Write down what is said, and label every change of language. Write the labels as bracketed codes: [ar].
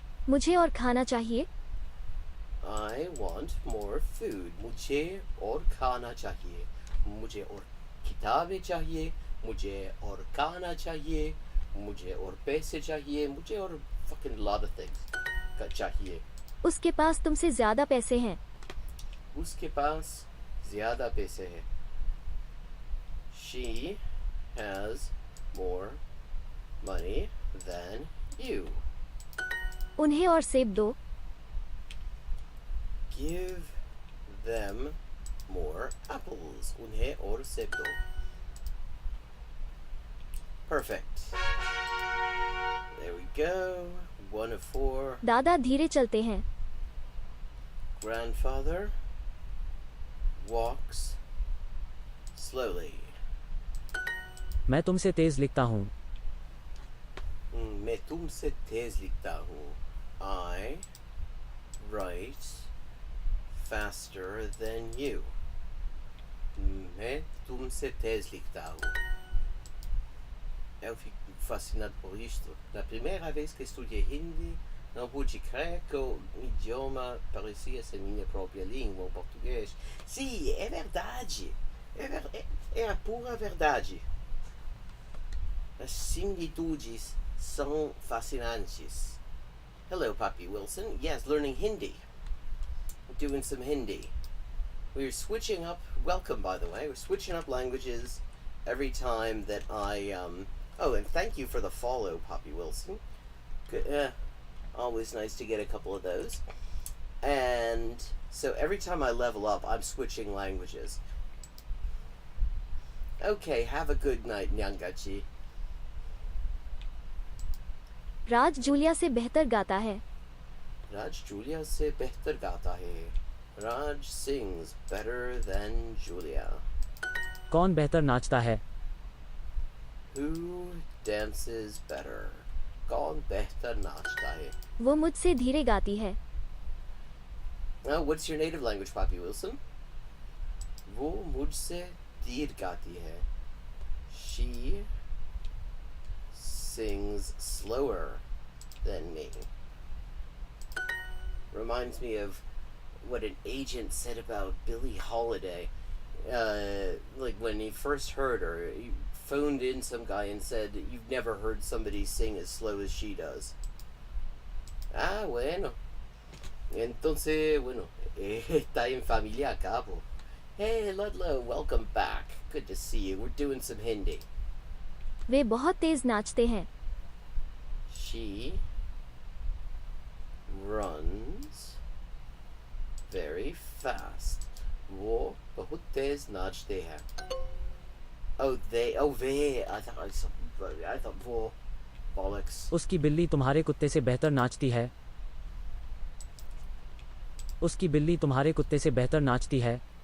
[hi] मुझे और खाना चाहिए. [en] I want more food. [hi] मुझे और खाना चाहिए. मुझे और किताबें चाहिए. मुझे और खाना चाहिए. मुझे और पैसे चाहिए. मुझे और [en] fucking lot of things [hi] का चाहिए. उसके पास तुमसे ज़्यादा पैसे हैं. उसके पास ज़्यादा पैसे हैं. [en] She has more money than you. [hi] उन्हें और सेब दो. [en] Give them more apples. [hi] उन्हें और सेब दो. [en] Perfect. There we go. 1 of 4. [hi] दादा धीरे चलते हैं. [en] Grandfather walks slowly. [hi] मैं तुमसे तेज लिखता हूँ. मैं तुमसे तेज लिखता हूँ. [en] I write faster than you. [hi] मैं तुमसे तेज लिखता hum. [pt] Eu fico fascinado por isto. Na primeira vez que estudei Hindi, não pude crer que o idioma parecia ser minha própria língua, o português. Sim, é verdade. É a pura verdade. As similitudes são fascinantes. [en] Hello, Papi Wilson. Yes, learning Hindi. Doing some Hindi. We're switching up. Welcome, by the way. We're switching up languages every time that I. Oh, and thank you for the follow, Papi Wilson. Good, always nice to get a couple of those. And so every time I level up, I'm switching languages. Okay, have a good night, Nyangachi. [hi] Raj Julia से बेहतर गाता है. राज Julia से बेहतर गाता है. [en] Raj sings better than Julia. [hi] कौन बेहतर नाचता है? [en] Who dances better? [hi] कौन बेहतर नाचता है? वो मुझसे धीरे गाती है. [en] What's your native language, Poppy Wilson? [hi] वो मुझसे धीर गाती है. [en] She sings slower than me. Reminds me of what an agent said about Billie Holiday. Like when he first heard her, he phoned in some guy and said, "You've never heard somebody sing as slow as she does." [es] Ah, bueno. Entonces, bueno, está en familia acá, po. [en] Hey, Ludlow, welcome back. Good to see you. We're doing some Hindi. [hi] वे बहुत तेज नाचते हैं. [en] She runs very fast. [hi] वो बहुत तेज नाचते हैं. [en] Oh, they. Oh, they. I thought वो. Bollocks. [hi] उसकी बिल्ली तुम्हारे कुत्ते से बेहतर नाचती है. उसकी बिल्ली तुम्हारे कुत्ते से बेहतर नाचती है.